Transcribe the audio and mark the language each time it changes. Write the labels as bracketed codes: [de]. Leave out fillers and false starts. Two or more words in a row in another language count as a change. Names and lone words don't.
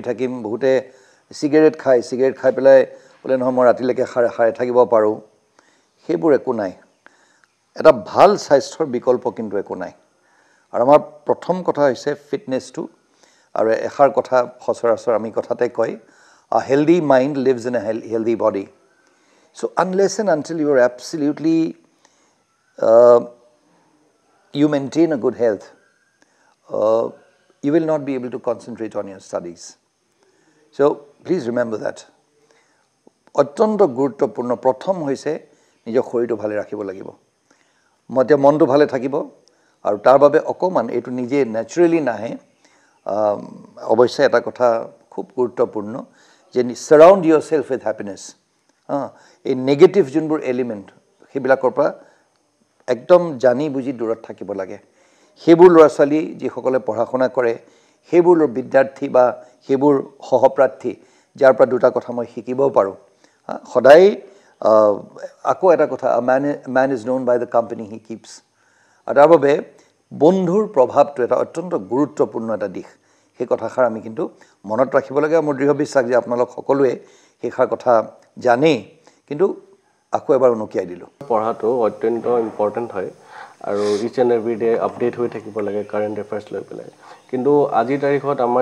[as] থাকিম বহুতে সিগাৰেট খাই পেলাই বোলে নহয় মই ৰাতিলৈকে খাই থাকিব পাৰোঁ সেইবোৰ একো নাই এটা ভাল স্বাস্থ্যৰ বিকল্প কিন্তু একো নাই আৰু আমাৰ প্ৰথম কথা হৈছে ফিটনেছটো আৰু এষাৰ কথা সচৰাচৰ আমি কথাতে কয় [en] a healthy mind lives in a healthy body so unless and until you are absolutely you maintain a good health you will not be able to concentrate on your studies so please remember that [as] অত্যন্ত গুৰুত্বপূৰ্ণ প্ৰথম হৈছে নিজৰ শৰীৰটো ভালে ৰাখিব লাগিব মতে মনটো ভালে থাকিব আৰু তাৰ বাবে অকমান এটো নিজে ন্যাচুৰালি নাহে অৱশ্যে এটা কথা খুব গুৰুত্বপূৰ্ণ যে [en] surround yourself with happiness [as] এই নেগেটিভ যোনবোৰ এলিমেন্ট হেবিলাকৰ পৰা একদম জানি বুজি দূৰত থাকিব লাগে হেবুৰ ল'ৰা-ছোৱালী যিসকলে পঢ়া শুনা কৰে হেবুৰ বিদ্যাৰ্থী বা হেবুৰ সহপ্ৰাৰ্থী যাৰ পৰা দুটা কথা মই শিকিব পাৰো সদায় আকৌ এটা কথা [en] a man is known by the company he keeps [as] আৰু তাৰ বাবে বন্ধুৰ প্ৰভাৱটো এটা অত্যন্ত গুৰুত্বপূৰ্ণ এটা দিশ সেই কথাষাৰ আমি কিন্তু মনত ৰাখিব লাগে মোৰ দৃঢ় বিশ্বাস যে আপোনালোক সকলোৱে সেইষাৰ কথা জানে কিন্তু আকৌ এবাৰ অনুকিয়াই দিলো পঢ়াটো অত্যন্ত ইম্পৰ্টেন্ট হয় আৰু [en] each and every day update [as] হৈ থাকিব লাগে [en] current affairs [as] লৈ পেলাই কিন্তু আজিৰ তাৰিখত আমাৰ